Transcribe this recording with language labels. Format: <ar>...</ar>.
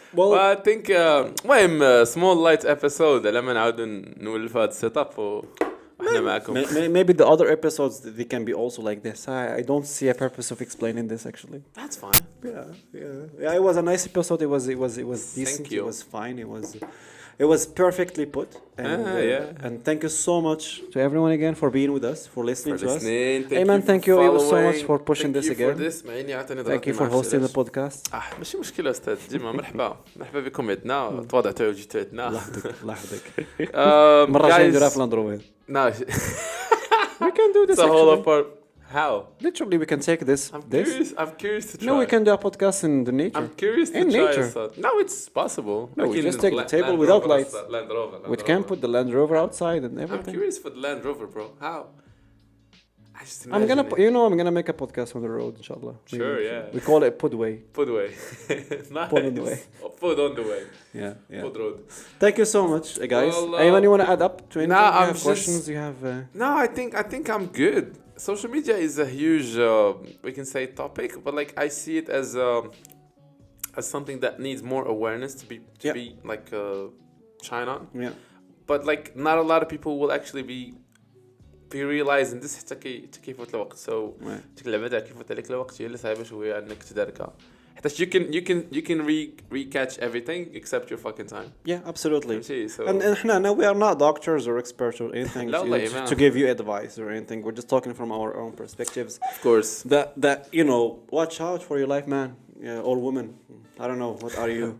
<en>Well, I think</en> <ar>المهم</ar> <en>small light episode</en> <ar>لما نعاودوا نولف هذا السيت اب واحنا معكم.</ar> <en>Maybe the other episodes they can be also like this. I don't see a purpose of explaining this actually. That's fine. Yeah. It was a nice episode. It was decent. Thank you. It was fine. It was perfectly put. And thank you so much to everyone again for being with us, for listening to us. Ayman, thank you so much for pushing this again. Thank you for hosting the podcast.</en> <ar>ماشي مشكلة أستاذ ديما مرحبا بكم عندنا تواضعتوا وجيتوا عندنا. الله يحفظك. مرة جاي نديرها في لاندروفر.</ar> <en>No. We can do this. It's a whole apart. How? Literally, we can take this. I'm curious to try. No, we can do a podcast in the nature. I'm curious to try. No, it's possible. No, we just take the table without lights. We can put the Land Rover outside and everything. I'm curious for the Land Rover, bro. How? I'm gonna make a podcast on the road, inshallah. Sure, yeah. We call it Podway. Nice. Pod on the way. Pod on the way. Yeah. Pod road. Thank you so much, guys. Anyone you want to add up to anything? Nah, you have questions? You have? No, I think I'm good. Social media is a huge, we can say, topic, but like I see it as something that needs more awareness to be like shine on. Yeah. But like not a lot of people will actually be realizing this</en> <ar>حتى كيف فوت الوقت. So تقلب بعدها كيف فوت عليك الوقت هي اللي صعيبة شوية انك تداركها.</ar> <en>حتى you can recatch everything except your fucking time. Yeah, absolutely. So and احنا we are not doctors or experts or anything to give you advice or anything. We're just talking from our own perspectives. Of course. That watch out for your life, man. Yeah, or woman. I don't know. What are you?</en>